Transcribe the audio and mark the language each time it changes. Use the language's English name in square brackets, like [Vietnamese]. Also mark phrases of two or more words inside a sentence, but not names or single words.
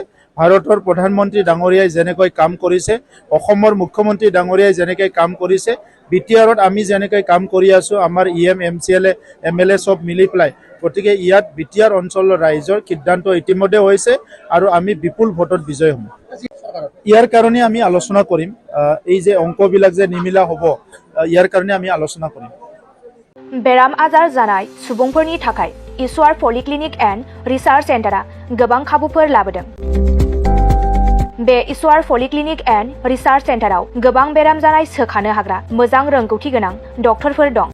[Assamese] ভাৰতৰ প্ৰধানমন্ত্ৰী ডাঙৰীয়াই যেনেকৈ কাম কৰিছে, অসমৰ মুখ্যমন্ত্ৰী ডাঙৰীয়াই যেনেকৈ কাম কৰিছে, BTRত আমি যেনেকৈ কাম কৰি আছোঁ, আমাৰ EM MCLA MLA চব মিলি পেলাই গতিকে ইয়াত বিটিআৰ অঞ্চলৰ ৰাইজৰ সিদ্ধান্ত ইতিমধ্যে হৈছে আৰু আমি বিপুল ভোটত বিজয় হ'ম। ইয়াৰ কাৰণে আমি আলোচনা কৰিম, এই যে অংকবিলাক যে নিমিলা হ'ব, ইয়াৰ কাৰণে আমি আলোচনা কৰিম। [Bodo] बेराम आजार जानाय सुबुंफोरनि थाखाय य-Cem पलिक्लिनिक एन्ड रिसार्च सेन्टारा गोबां खाबुफोर लाबोदों। बे य-Cem पलिक्लिनिक एन्ड रिसार्च सेन्टाराव गोबां बेराम जानाय सोखानो हाग्रा मोजां रोंगौथि गोनां डक्टरफोर दं।